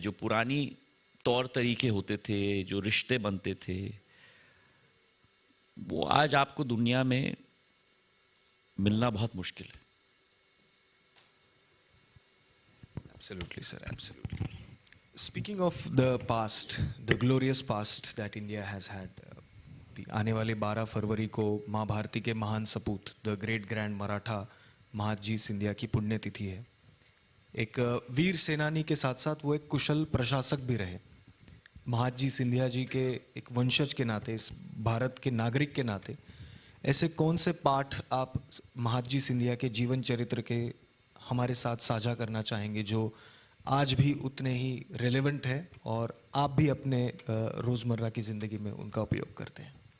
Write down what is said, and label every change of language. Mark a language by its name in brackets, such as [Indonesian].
[Hindi] जो पुरानी तौर तरीके होते थे, जो रिश्ते बनते थे, वो आज आपको दुनिया में मिलना बहुत मुश्किल है. [English] Absolutely, sir, absolutely. Speaking of the past, the glorious past that India has had, [Hindi] आने वाले 12 फरवरी को माँ भारती के महान सपूत [English] the great grand [Hindi] Maratha Mahadji Scindia की पुण्यतिथि है। एक वीर सेनानी के साथ साथ वो एक कुशल प्रशासक भी रहे। महादजी सिंधिया जी के एक वंशज के नाते, इस भारत के नागरिक के नाते, ऐसे कौन से पाठ आप महादजी सिंधिया के जीवन चरित्र के हमारे साथ साझा करना चाहेंगे जो आज भी उतने ही रेलेवेंट है और आप भी अपने रोज़मर्रा की ज़िंदगी में उनका उपयोग करते हैं?